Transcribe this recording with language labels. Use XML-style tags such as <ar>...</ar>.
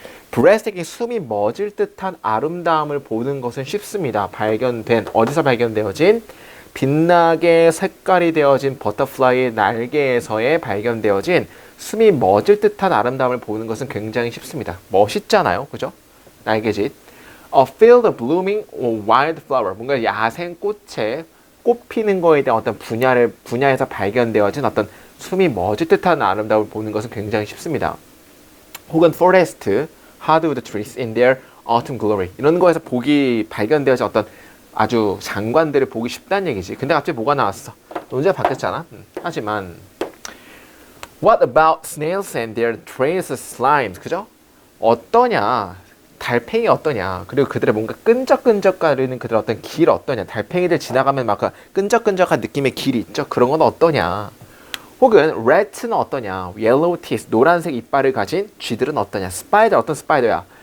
<ko>breathtaking, 숨이 멎을 듯한 아름다움을 보는 것은 쉽습니다. 발견된, 어디서 발견되어진? 빛나게 색깔이 되어진 버터플라이의 날개에서의 발견되어진 숨이 멎을 듯한 아름다움을 보는 것은 굉장히 쉽습니다. 멋있잖아요. 그죠? 날개짓.</ko> <en>A field of blooming wildflower.</en> <ko>뭔가 야생 꽃에 꽃 피는 거에 대한 어떤 분야에서 발견되어진 어떤 숨이 멎을 듯한 아름다움을 보는 것은 굉장히 쉽습니다.</ko> <en>혹은 forest, hardwood trees in their autumn glory.</en> <ko>이런 거에서 발견되어진 어떤 아주 장관들을 보기 쉽다는 얘기지. 근데 갑자기 뭐가 나왔어? 논제가 바뀌었잖아.</ko> <en>하지만 what about snails and their trails of slimes?</en> <ko>그죠? 어떠냐? 달팽이 어떠냐? 그리고 그들의 뭔가 끈적끈적거리는 그들의 어떤 길 어떠냐? 달팽이들 지나가면 막 끈적끈적한 느낌의 길이 있죠? 그런 건 어떠냐? 혹은 rat는 어떠냐?</ko> <en>yellow teeth,</en> <ko>노란색 이빨을 가진 쥐들은 어떠냐? spider, 어떤 스파이더야?</ko>